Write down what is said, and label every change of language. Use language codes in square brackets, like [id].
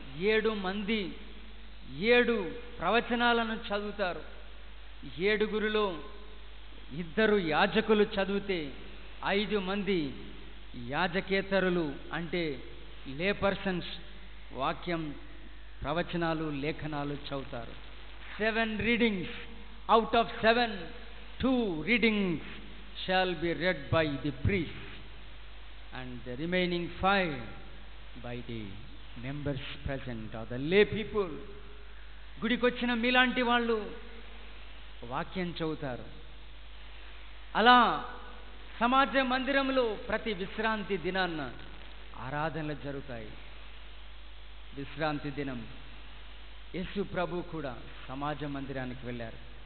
[te] 7 మంది 7 ప్రవచనాలను చదువుతారు. 7గురిలో 2 యాజకులు చదివితే 5 మంది యాజకేతరులు అంటే లే పర్సన్స్ వాక్యం, ప్రవచనాలు, లేఖనాలు చదువుతారు. [en] 7 readings out of 7, 2 readings shall be read by the priest and the remaining 5 by the members present or the lay people. [te] గుడికొచ్చిన మీలాంటి వాళ్ళు వాక్యం చదువుతారు. అలా సమాజ మందిరంలో ప్రతి విశ్రాంతి దినాన్న ఆరాధనలు జరుగుతాయి. విశ్రాంతి దినం యేసు ప్రభు కూడా సమాజ మందిరానికి వెళ్ళారు.